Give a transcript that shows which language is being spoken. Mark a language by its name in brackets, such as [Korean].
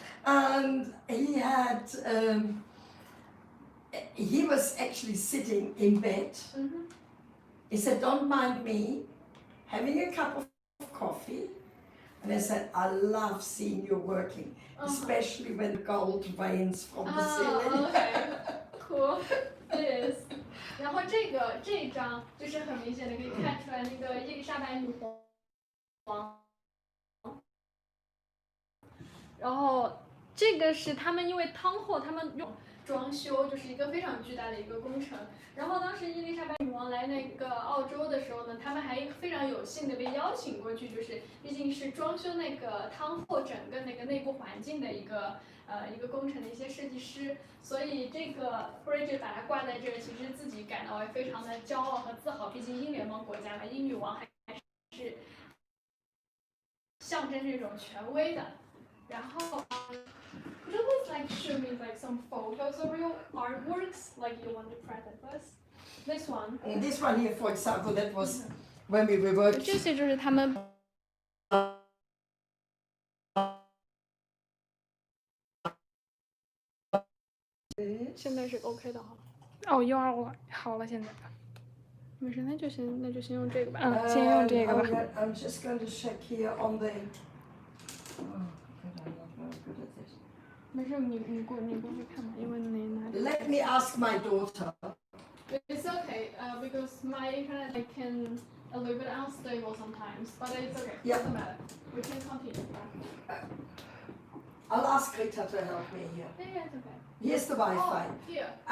[English] And he had, he was actually sitting in bed. He said, don't mind me having a cup of coffee And I said, I love seeing you working, especially when the gold rains from the ceiling. Okay, cool, it is. [Chinese] 然后这一张就是很明显的可以看出来那个伊丽莎白女皇。然后这个是他们因为汤后他们用装修，就是一个非常巨大的一个工程。然后当时伊丽莎白女王来那个澳洲的时候呢，他们还非常有幸的被邀请过去，就是毕竟是装修那个汤后整个那个内部环境的一个工程的一些设计师，所以这个 Bridget 把它挂在这儿，其实自己感到也非常的骄傲和自豪，毕竟英联邦国家嘛，英女王还是象征这种权威的。然后 [English] could you please like show me like some photos of your artworks like you want to present us? This one. And this one here, for example, that was when we were working. [Chinese] 这些就是他们。现在是 OK 的哈。哦，又让我好了，现在。没事，那就先用这个吧。先用这个吧。 [English] I'm just going to check here on the. Oh, God, I'm not very good at this. [Chinese] 没事，你过去看吧，因为那。 [English] Let me ask my daughter. It's okay, because my internet I can a little bit unstable sometimes, but it's okay. Yeah. Doesn't matter. We can continue. I'll ask Rita to help me here. Yeah, it's okay. Here's the Wi-Fi. Oh, here.